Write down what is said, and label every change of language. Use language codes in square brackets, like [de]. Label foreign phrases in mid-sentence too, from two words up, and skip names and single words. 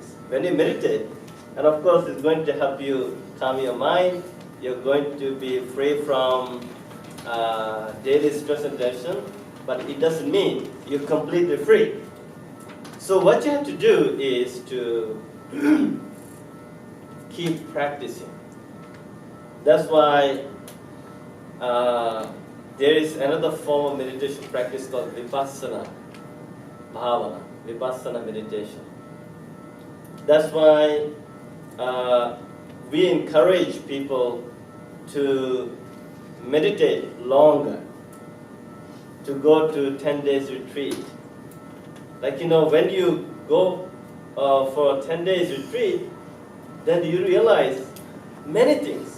[en] When you meditate, and of course it's going to help you calm your mind, you're going to be free from daily stress and tension, but it doesn't mean you're completely free. So what you have to do is to keep practicing. That's why there is another form of meditation practice called [pi] vipassana bhavana, [en] vipassana meditation. That's why we encourage people to meditate longer, to go to 10 days retreat. Like, when you go for a 10 days retreat, then you realize many things.